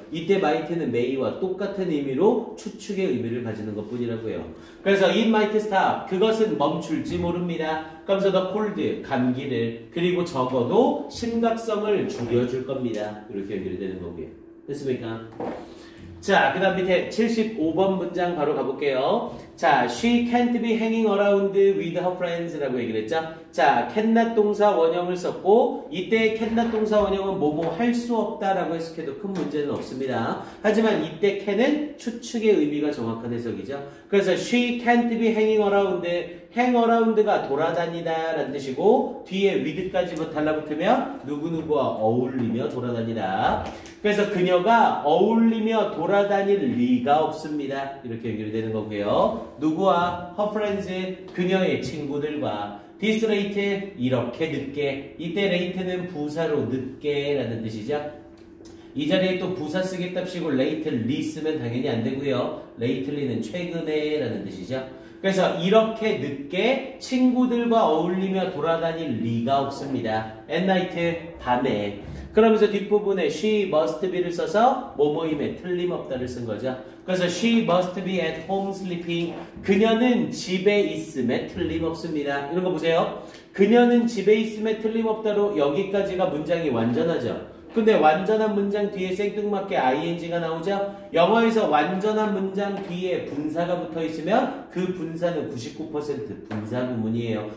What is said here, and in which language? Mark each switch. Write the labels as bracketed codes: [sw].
[ko] 이때 might는 may와 똑같은 의미로 추측의 의미를 가지는 것 뿐이라고요. 그래서 [en] it might stop, [ko] 그것은 멈출지 모릅니다. 그러면서 the cold, 감기를, 그리고 적어도 심각성을 줄여줄 겁니다. 이렇게 연결이 되는 거고요. 됐습니까? 자, 그 다음 밑에 75번 문장 바로 가볼게요. [en] 자, she can't be hanging around with her friends [ko] 라고 얘기를 했죠. 자, cannot 동사 원형을 썼고, 이때 cannot 동사 원형은 뭐뭐 할 수 없다 라고 해석해도 큰 문제는 없습니다. 하지만 이때 can은 추측의 의미가 정확한 해석이죠. 그래서 [en] she can't be hanging around, [ko] hang around가 돌아다니다 라는 뜻이고, 뒤에 with까지 달라붙으면 누구누구와 어울리며 돌아다니다. 그래서 그녀가 어울리며 돌아다닐 리가 없습니다. 이렇게 연결이 되는 거고요. 누구와? [en] her friends, [ko] 그녀의 친구들과. [en] this late, [ko] 이렇게 늦게. 이때 late는 부사로 늦게 라는 뜻이죠. 이 자리에 또 부사 쓰겠답시고 lately 쓰면 당연히 안 되고요. lately는 최근에 라는 뜻이죠. 그래서 이렇게 늦게 친구들과 어울리며 돌아다닐 리가 없습니다. [en] at night, [ko] 밤에. 그러면서 뒷부분에 [en] she must be [ko] 를 써서 뭐뭐임에 틀림없다를 쓴 거죠. 그래서 [en] she must be at home sleeping. [ko] 그녀는 집에 있음에 틀림없습니다. 이런 거 보세요. 그녀는 집에 있음에 틀림없다로 여기까지가 문장이 완전하죠. 근데 완전한 문장 뒤에 생뚱맞게 ing가 나오죠? 영어에서 완전한 문장 뒤에 분사가 붙어 있으면 그 분사는 99% 분사 구문이에요.